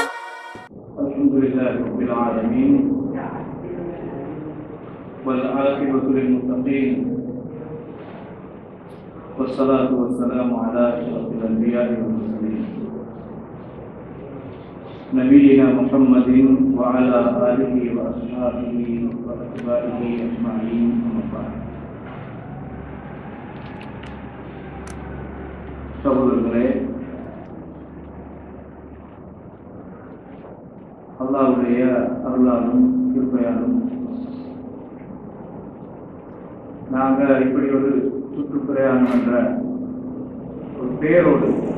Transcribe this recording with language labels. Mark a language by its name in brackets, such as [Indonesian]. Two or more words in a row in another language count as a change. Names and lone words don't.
[Arabic] الحمد لله رب العالمين والعاقبة للمتقين والصلاة والسلام على أشرف الأنبياء والمرسلين نبينا محمد وعلى آله وأصحابه وأتباعه أجمعين أما بعد. [Tamil] சகோதரர்களே, அல்லாஹ்வுடைய அருளாலும் கிருபையாலும் நாங்கள் இப்படி ஒரு சுற்றுப்பிரயாணம் என்ற ஒரு பெயரோடு